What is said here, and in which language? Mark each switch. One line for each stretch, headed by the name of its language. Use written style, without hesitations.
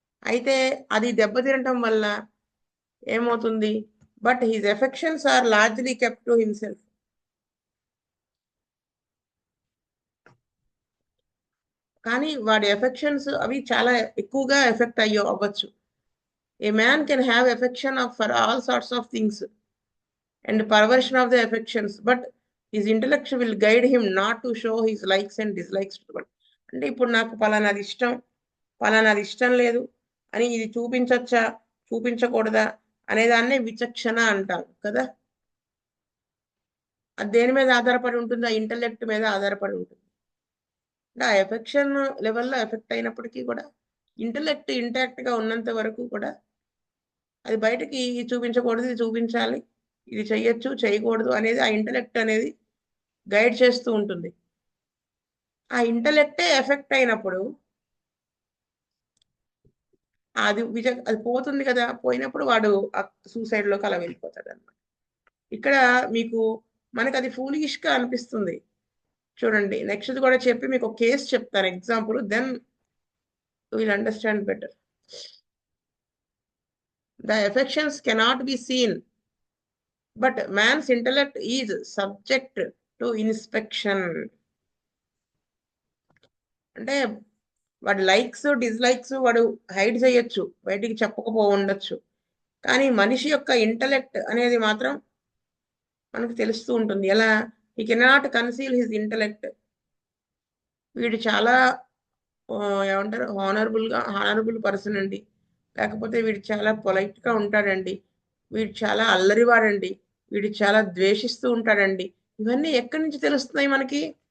Telugu: అయితే అది దెబ్బతినటం వల్ల ఏమవుతుంది,
English: But his affections are largely kept to himself.
Telugu: కానీ వాడి ఎఫెక్షన్స్ అవి చాలా ఎక్కువగా ఎఫెక్ట్ అవ్వచ్చు.
English: A man can have affection for all sorts of things and perversion of the affections, but his intellect will guide him not to show his likes and dislikes to the world.
Telugu: అంటే ఇప్పుడు నాకు పలానాది ఇష్టం లేదు అని ఇది చూపించచ్చా చూపించకూడదా అనేదాన్నే విచక్షణ అంటారు కదా. అది దేని మీద ఆధారపడి ఉంటుంది, ఆ ఇంటెలెక్ట్ మీద ఆధారపడి ఉంటుంది. అంటే ఆ ఎఫెక్షన్ లెవెల్లో ఎఫెక్ట్ అయినప్పటికీ కూడా ఇంటెలెక్ట్ ఇంటాక్ట్గా ఉన్నంత వరకు కూడా అది బయటకి చూపించకూడదు, ఇది చూపించాలి, ఇది చెయ్యొచ్చు చేయకూడదు అనేది ఆ ఇంటెలెక్ట్ అనేది గైడ్ చేస్తూ ఉంటుంది. ఆ ఇంటెలెక్టే ఎఫెక్ట్ అయినప్పుడు అది పోతుంది కదా, పోయినప్పుడు వాడు సూసైడ్లోకి అలా వెళ్ళిపోతాడు అనమాట. ఇక్కడ మీకు మనకు అది ఫూలిష్గా అనిపిస్తుంది. చూడండి నెక్స్ట్ కూడా చెప్పి మీకు ఒక కేసు చెప్తాను, example,
English: Then will understand better. The affections cannot be seen, but man's intellect is subject to inspection.
Telugu: అంటే వాడి లైక్స్ డిస్లైక్స్ వాడు హైడ్ చేయొచ్చు, బయటికి చెప్పకపో ఉండొచ్చు, కానీ మనిషి యొక్క ఇంటలెక్ట్ అనేది మాత్రం మనకు తెలుస్తూ ఉంటుంది. ఎలా?
English: He cannot conceal his intellect.
Telugu: వీడు చాలా ఏమంటారు, హానరబుల్ పర్సన్ అండి, లేకపోతే వీడు చాలా పొలైట్గా ఉంటాడండి, వీడు చాలా అల్లరివాడండి, వీడు చాలా ద్వేషిస్తూ ఉంటాడండి, ఇవన్నీ ఎక్కడి నుంచి తెలుస్తున్నాయి మనకి?